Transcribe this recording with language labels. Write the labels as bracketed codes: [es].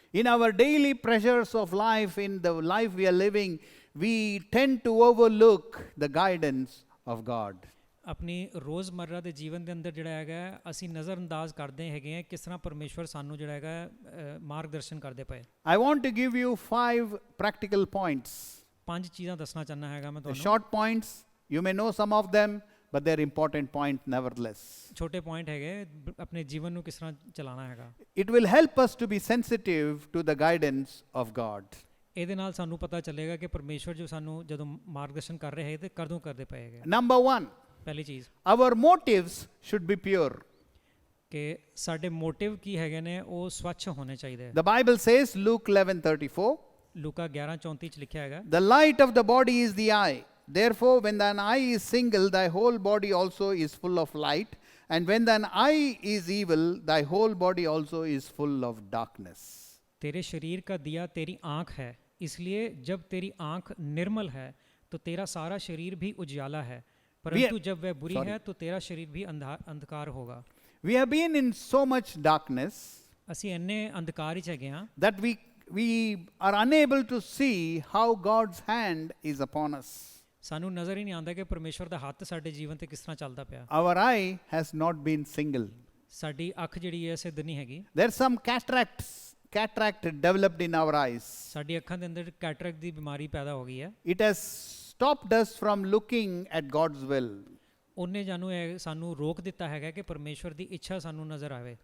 [en] In our daily pressures of life, in the life we are living, we tend to overlook the guidance of God. [pa] ਆਪਣੀ ਰੋਜ਼ਮਰਰਾ ਦੇ ਜੀਵਨ ਦੇ ਅੰਦਰ ਜਿਹੜਾ ਹੈਗਾ ਅਸੀਂ ਨਜ਼ਰਅੰਦਾਜ਼ ਕਰਦੇ ਹੈਗੇ ਆ ਕਿਸ ਤਰ੍ਹਾਂ ਪਰਮੇਸ਼ਵਰ ਸਾਨੂੰ ਜਿਹੜਾ ਹੈਗਾ ਮਾਰਗਦਰਸ਼ਨ ਕਰਦੇ ਪਏ। [en] I want to give you 5 practical points. [pa] 5 ਚੀਜ਼ਾਂ ਦੱਸਣਾ ਚਾਹੁੰਦਾ ਹੈਗਾ ਮੈਂ ਤੁਹਾਨੂੰ। [en] Short points, you may know some of them, but they're important points nevertheless. [pa] ਛੋਟੇ ਪੁਆਇੰਟ ਹੈਗੇ ਆਪਣੇ ਜੀਵਨ ਨੂੰ ਕਿਸ ਤਰ੍ਹਾਂ ਚਲਾਉਣਾ ਹੈਗਾ। [en] It will help us to be sensitive to the guidance of God. [pa] ਇਹਦੇ ਨਾਲ ਸਾਨੂੰ ਪਤਾ ਚੱਲੇਗਾ ਕਿ ਪਰਮੇਸ਼ਵਰ ਜੋ ਸਾਨੂੰ ਜਦੋਂ ਮਾਰਗਦਰਸ਼ਨ ਕਰ ਰਹੇ ਹੈ ਤੇ ਕਦੋਂ ਕਰਦੇ ਪਏ ਹੈਗੇ। [en] Number 1, [pa] ਪਹਿਲੀ ਚੀਜ਼ [en] our motives should be pure. [pa] ਕਿ ਸਾਡੇ ਮੋਟਿਵ ਕੀ ਹੈਗੇ ਨੇ ਉਹ ਸਵੱਛ ਹੋਣੇ ਚਾਹੀਦੇ। [en] The Bible says, Luke 11:34, [pa] ਲੂਕਾ 11:34 ਚ ਲਿਖਿਆ ਹੈਗਾ, [en] the light of the body is the eye. Therefore, when thine eye is single, thy whole body also is full of light. And when thine eye is evil, thy whole body also is full of darkness. [hi] तेरे शरीर का दिया तेरी आँख है, इसलिए जब तेरी आँख निर्मल है तो तेरा सारा शरीर भी उजियाला है, परंतु जब वह बुरी है तो तेरा शरीर भी अंधकार होगा। [en] We have been in so much darkness [pa] ਅਸੀਂ ਇੰਨੇ ਅੰਧਕਾਰ ਵਿੱਚ ਹੈਗੇ ਹਾਂ [en] that we are unable to see how God's hand is upon us. [pa] ਸਾਨੂੰ ਨਜ਼ਰ ਹੀ ਨਹੀਂ ਆਉਂਦਾ ਕਿ ਪਰਮੇਸ਼ਵਰ ਦਾ ਹੱਥ ਸਾਡੇ ਜੀਵਨ ਤੇ ਕਿਸ ਤਰ੍ਹਾਂ ਚੱਲਦਾ ਪਿਆ। [en] Our eye has not been single. [pa] ਸਾਡੀ ਅੱਖ ਜਿਹੜੀ ਹੈ ਸਿੱਧ ਨਹੀਂ ਹੈਗੀ। [en] There's some cataract developed in our eyes. [pa] ਸਾਡੀ ਅੱਖਾਂ ਦੇ ਅੰਦਰ ਕੈਟਰੈਕਟ ਦੀ ਬਿਮਾਰੀ ਪੈਦਾ ਹੋ ਗਈ ਹੈ। [en] It has stopped us from looking at God's will. [pa] ਉਹਨੇ ਸਾਨੂੰ ਰੋਕ ਦਿੱਤਾ ਹੈਗਾ ਕਿ ਪਰਮੇਸ਼ਵਰ ਦੀ ਇੱਛਾ ਸਾਨੂੰ ਨਜ਼ਰ ਆਵੇ।